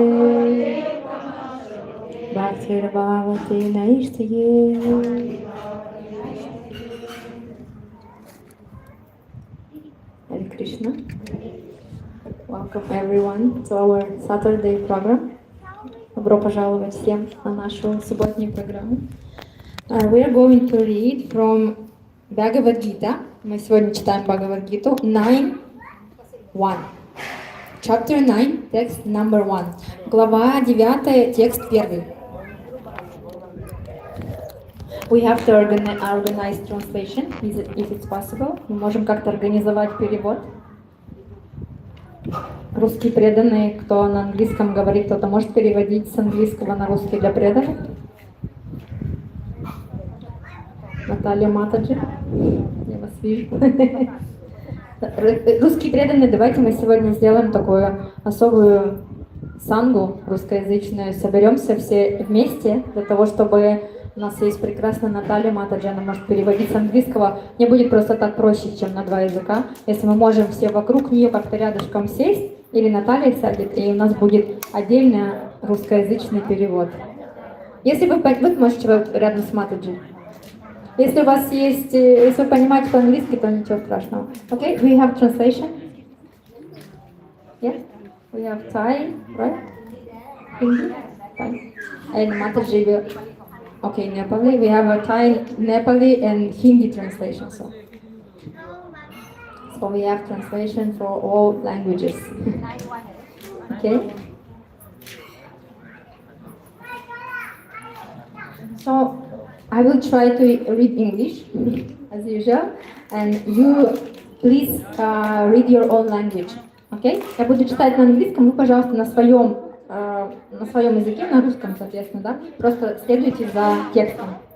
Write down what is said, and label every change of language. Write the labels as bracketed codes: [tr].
[sa] Bhaktir Bhavati Naishtaye. [en] Hare Krishna. Welcome everyone to our Saturday program. [ru] Добро пожаловать всем на нашу субботнюю программу. [en] We are going to read from Bhagavad Gita. [ru] Мы сегодня читаем Бхагавад-гиту 9.1. [en] Chapter 9, text number 1. [ru] Глава 9, текст 1. [en] We have to organize translation, if it's possible. [ru] Мы можем как-то организовать перевод. Русские преданные, кто на английском говорит, кто-то может переводить с английского на русский для преданных? Наталья Матаджи, я вас вижу. Русские преданные, давайте мы сегодня сделаем такую особую сангу русскоязычную. Соберемся все вместе для того, чтобы у нас есть прекрасная Наталья Матаджи, она может переводить с английского. Мне будет просто так проще, чем на два языка. Если мы можем все вокруг нее как-то рядышком сесть, или Наталья сядет, и у нас будет отдельный русскоязычный перевод. Если вы можете рядом с Матаджи. Если у вас есть, если вы понимаете по-английски, то ничего страшного. [en] Okay, we have translation. Yes, we have Thai, right? Hindi, Thai, and Mataji will. Okay, Nepali. We have a Thai, Nepali, and Hindi translation. So we have translation for all languages. Okay. So I will try to read English as usual, and you please read your own language. Okay? [ru] Я буду читать на английском, вы, пожалуйста, на своем языке, на русском, соответственно, да? Просто следуйте за текстом.